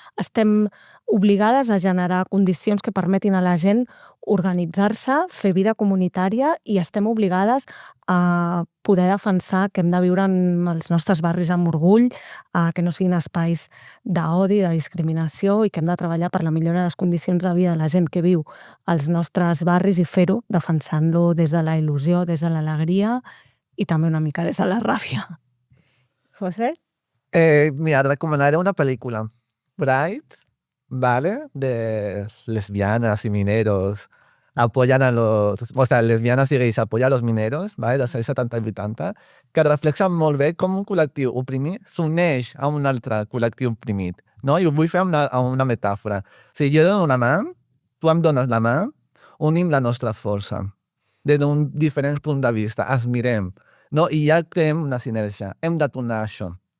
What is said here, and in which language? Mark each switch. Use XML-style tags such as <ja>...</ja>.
<ca>Estem obligades a generar condicions que permetin a la gent organitzar-se, fer vida comunitària, i estem obligades a poder defensar que hem de viure en els nostres barris amb orgull, que no siguin espais d'odi, de discriminació, i que hem de treballar per la millora de les condicions de vida de la gent que viu als nostres barris i fer-ho defensant-lo des de la il·lusió, des de l'alegria i també una mica des de la ràbia. José?</ca> <es>Mira, recomenaré una película, Bright, ¿vale? De lesbianas y mineros. Apoyan a</es> <ca>lesbianes i gais</ca> <es>apoyan a los mineros, ¿vale?</es> <ca>Dels anys 70 i 80, que reflexen molt bé com un col·lectiu oprimit s'uneix a un altre col·lectiu oprimit, no? I ho vull fer amb una metàfora. Si jo dono una mà, tu em dones la mà, unim la nostra força. Des d'un diferent punt de vista, ens mirem, no? I ja creem una sinergia. Hem de tornar a això.</ca>